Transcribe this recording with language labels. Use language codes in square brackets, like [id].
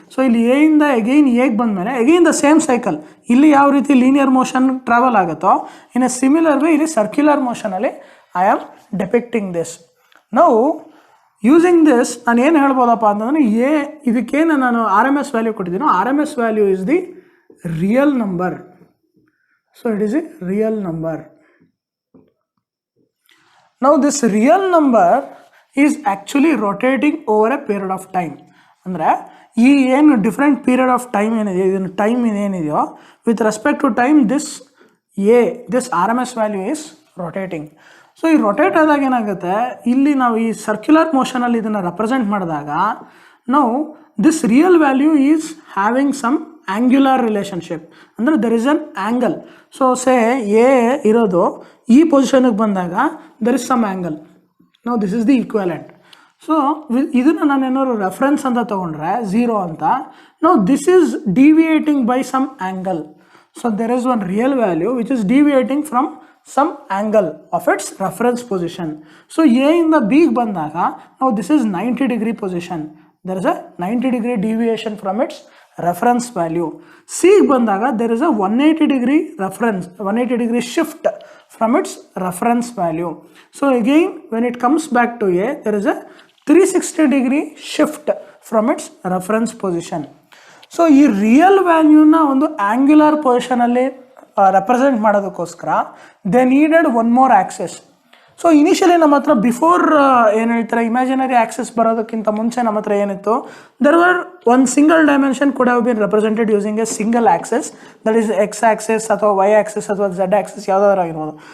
[kn] So ಇಲ್ಲಿ A ಇಂದ again ಎಗೆ ಬಂದಮೇಲೆ [en] again the same cycle, [kn] ಇಲ್ಲಿ ಯಾವ ರೀತಿ ಲೀನಿಯರ್ ಮೋಷನ್ ಟ್ರಾವೆಲ್ ಆಗುತ್ತೋ [en] in a similar way [kn] ಇಲ್ಲಿ ಸರ್ಕ್ಯುಲರ್ ಮೋಷನಲ್ಲಿ [en] I am depicting this. [kn] ನಾವು [en] using this [kn] ನಾನು ಏನು ಹೇಳ್ಬೋದಪ್ಪ ಅಂತಂದರೆ ಇದಕ್ಕೇನು ನಾನು RMS value ಕೊಟ್ಟಿದ್ದೀನೋ [en] RMS value is the real number. So it is a real number. Now this real number is actually rotating over a period of time. [kn] ಅಂದರೆ ಈ ಏನು [en] different period of time [kn] ಏನಿದೆ, ಇದನ್ನು ಟೈಮ್ ಏನಿದೆಯೋ [en] With respect to time this RMS value is rotating. [kn] So ಈ rotate ಆದಾಗ ಏನಾಗುತ್ತೆ, ಇಲ್ಲಿ ನಾವು ಈ ಸರ್ಕ್ಯುಲರ್ ಮೋಷನಲ್ಲಿ ಇದನ್ನು ರೆಪ್ರೆಸೆಂಟ್ ಮಾಡಿದಾಗ ನಾವು [en] this real value is having some angular relationship, [kn] ಅಂದರೆ [en] There is an angle. [kn] So say A ಇರೋದು ಈ ಪೊಸಿಷನ್ಗೆ ಬಂದಾಗ [en] There is some angle. No this is the equivalent. [kn] So ಇದನ್ನು ನಾನು ಏನಾದ್ರು ರೆಫರೆನ್ಸ್ ಅಂತ ತೊಗೊಂಡ್ರೆ [en] 0 ಅಂತ, no this is deviating by some angle. So there is one real value which is deviating from some angle of its reference position. So [kn] A ಇಂದ Bಗೆ ಬಂದಾಗ [en] now this is 90 degree position. There is a 90 degree deviation from its reference value. [kn] Cಗೆ ಬಂದಾಗ [en] there is a 180 degree reference, 180 degree shift from its reference value. So again when it comes back to A, there is a 360 degree shift from its reference position. [kn] So ಈ real ವ್ಯಾಲ್ಯೂನ ಒಂದು angular ಪೊಸಿಷನಲ್ಲಿ represent ಮಾಡೋದಕ್ಕೋಸ್ಕರ [en] They needed one more axes. [kn] So initially ನಮ್ಮ ಹತ್ರ before ಏನು ಹೇಳ್ತಾರೆ imaginary access ಬರೋದಕ್ಕಿಂತ ಮುಂಚೆ ನಮ್ಮ ಹತ್ರ ಏನಿತ್ತು, [en] there were one single dimension could have been represented using a single axes, that is X axes [kn] ಅಥವಾ ವೈ ಆ್ಯಕ್ಸೆಸ್ ಅಥವಾ ಝೆಡ್ ಆ್ಯಕ್ಸೆಸ್ ಯಾವುದಾದ್ರು ಆಗಿರ್ಬೋದು.